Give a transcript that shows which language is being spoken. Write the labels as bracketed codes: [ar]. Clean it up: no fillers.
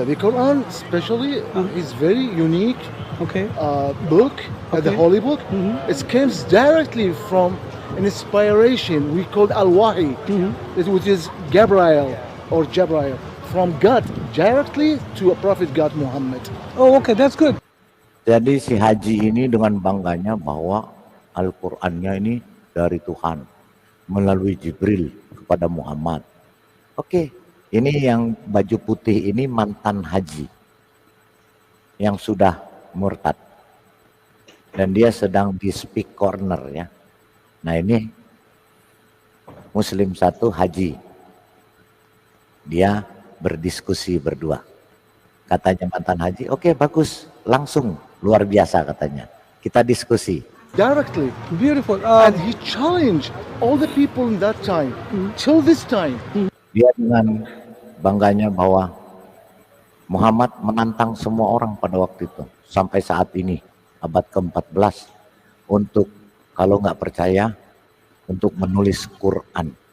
[en] The Quran especially is very unique book, the Okay. holy book. It comes directly from inspiration we called al-wahi, which is Gabriel or Jabrail, from God directly to a prophet God Muhammad. Oh, okay, that's good. [id] Jadi si Haji ini dengan bangganya bahwa Al-Qur'annya ini dari Tuhan melalui Jibril kepada Muhammad. Oke, ini yang baju putih ini mantan haji yang sudah murtad. Dan dia sedang di speak corner ya. Nah ini Muslim satu haji. Dia berdiskusi berdua. Katanya mantan haji, oke bagus, langsung luar biasa katanya. Kita diskusi. [en] Directly. Beautiful. And he challenged all the people in that time, till this time. [id] Dia dengan bangganya bahwa Muhammad menantang semua orang pada waktu itu. Sampai saat ini, abad ke-14. Untuk, kalau nggak percaya, untuk menulis Quran.